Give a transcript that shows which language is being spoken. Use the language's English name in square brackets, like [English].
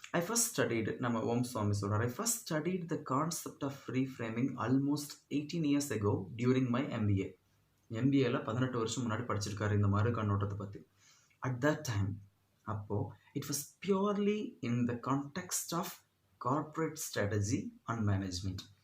[English] I first studied, [Tamil] நம்ம ஓம் சுவாமி சொல்கிறார், [English] I first studied the concept of reframing almost 18 years ago during my MBA. [Tamil] MBAல 18 வருஷம் முன்னாடி படிச்சிருக்காரு இந்த மறு கண்ணோட்டத்தை பற்றி. [English] At that time, [Tamil] அப்போது [English] it was purely in the context of corporate strategy and management.